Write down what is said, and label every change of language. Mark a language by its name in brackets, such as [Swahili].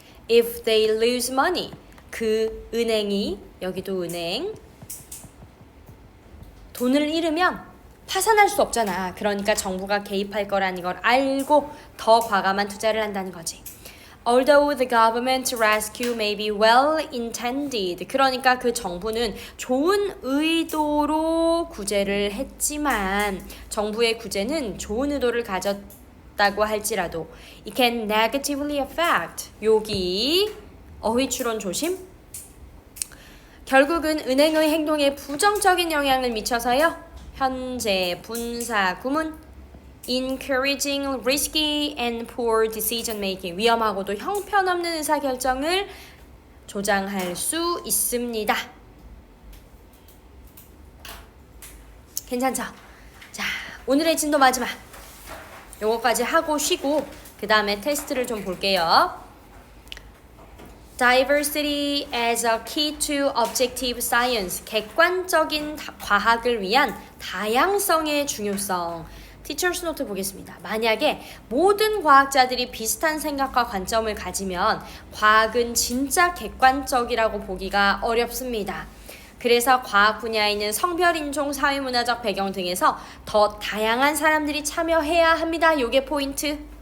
[English] If they lose money [Korean] 그 은행이 여기도 은행 돈을 잃으면 파산할 수 없잖아. 그러니까 정부가 개입할 거라는 걸 알고 더 과감한 투자를 한다는 거지. [English] Although the government rescue may be well intended. [Korean] 그러니까 그 정부는 좋은 의도로 구제를 했지만 정부의 구제는 좋은 의도를 가졌다고 할지라도 [English] it can negatively affect. [Korean] 여기 어휘 추론 조심. 결국은 은행의 행동에 부정적인 영향을 미쳐서요. 현재 분사 구문 [English] encouraging risky and poor decision making [Korean] 위험하고도 형편없는 의사결정을 조장할 수 있습니다. 괜찮죠? 자, 오늘의 진도 마지막 요거까지 하고 쉬고 그 다음에 테스트를 좀 볼게요. [English] Diversity as a key to objective science. [Korean] 객관적인 과학을 위한 다양성의 중요성. 티처스 노트 보겠습니다. 만약에 모든 과학자들이 비슷한 생각과 관점을 가지면 과학은 진짜 객관적이라고 보기가 어렵습니다. 그래서 과학 분야에 있는 성별, 인종, 사회문화적 배경 등에서 더 다양한 사람들이 참여해야 합니다. 요게 포인트.